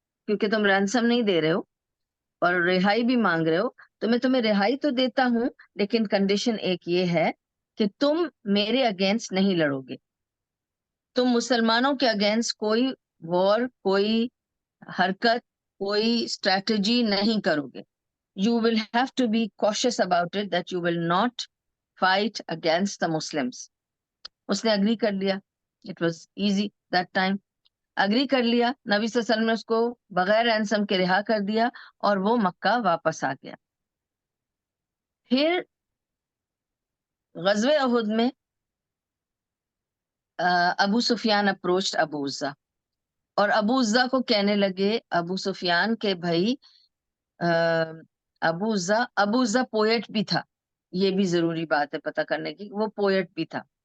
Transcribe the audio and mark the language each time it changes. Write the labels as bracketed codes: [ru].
[ur] کیونکہ تم رینسم نہیں دے رہے ہو اور رہائی بھی مانگ رہے ہو, تو میں تمہیں رہائی تو دیتا ہوں, لیکن کنڈیشن ایک یہ ہے کہ تم میرے اگینسٹ نہیں لڑو گے. تم مسلمانوں کے اگینسٹ کوئی وار, کوئی حرکت, کوئی اسٹریٹجی نہیں کرو گے. [en] You will have to be cautious about it, that you will not fight against the Muslims. [ur] اس نے اگری کر لیا. [en] It was easy that time. [ur] Agree کر لیا. نبی صلی اللہ علیہ وسلم نے اس کو بغیر رینسم کے رہا کر دیا اور وہ مکہ واپس آ گیا. پھر غزوہ احد میں ابو سفیان اپروچڈ ابو عزا, اور ابو عزا کو کہنے لگے ابو سفیان کے بھائی, ابو عزا پوئٹ بھی تھا. یہ بھی ضروری بات ہے پتہ کرنے کی, وہ پوئٹ بھی تھا.